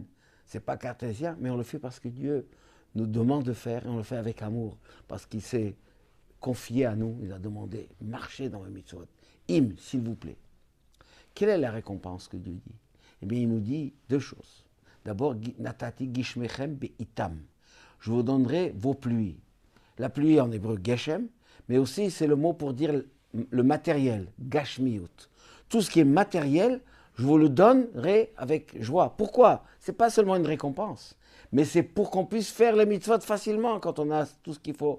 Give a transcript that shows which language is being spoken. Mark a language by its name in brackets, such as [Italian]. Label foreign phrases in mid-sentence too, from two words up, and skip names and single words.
[French] Ce n'est pas cartésien, mais on le fait parce que Dieu nous demande de faire et on le fait avec amour. Parce qu'il s'est confié à nous, il a demandé, marchez dans les mitzvot. Im, s'il vous plaît. Quelle est la récompense que Dieu dit? Eh bien, il nous dit 2 choses. D'abord, [Hebrew] נתתי גשמיכם בעתם. [French] Je vous donnerai vos pluies. La pluie en hébreu, geshem, mais aussi c'est le mot pour dire le matériel, gashmiut. Tout ce qui est matériel, je vous le donnerai avec joie. Pourquoi? Ce n'est pas seulement une récompense, mais c'est pour qu'on puisse faire les mitzvot facilement quand on a tout ce qu'il faut.